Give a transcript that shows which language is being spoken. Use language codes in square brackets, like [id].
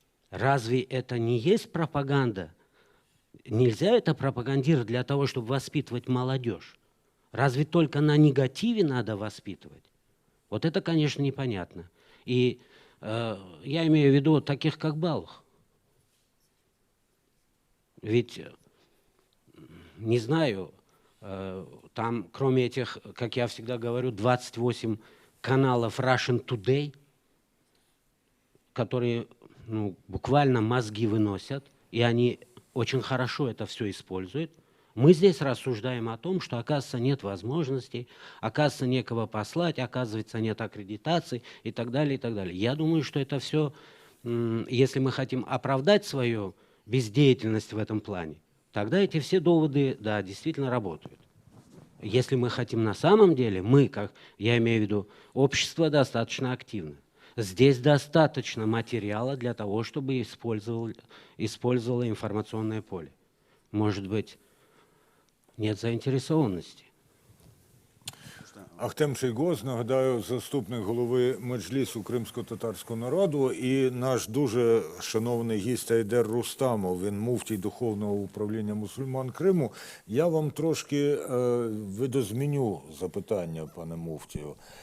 [ru] Разве это не есть пропаганда? Нельзя это пропагандировать для того, чтобы воспитывать молодежь. Разве только на негативе надо воспитывать? Вот это, конечно, непонятно. И я имею в виду таких, как Балух. Ведь, не знаю, там, кроме этих, как я всегда говорю, 28 каналов Russian Today, которые буквально мозги выносят, и они очень хорошо это все используют. Мы здесь рассуждаем о том, что, оказывается, нет возможностей, оказывается, некого послать, оказывается, нет аккредитаций и так далее, и так далее. Я думаю, что это все, если мы хотим оправдать свою бездеятельность в этом плане, тогда эти все доводы, да, действительно работают. Если мы хотим на самом деле, мы, как я имею в виду, общество достаточно активно. Здесь достаточно материала для того, чтобы использовало информационное поле. Может быть, нет заинтересованности. [uk] Ахтем Шейгоз, нагадаю, заступник голови Меджлісу кримсько-татарського народу і наш дуже шановний гість Айдер Рустамов, він муфтій Духовного управління мусульман Криму. Я вам трошки видозміню запитання, пане муфтію.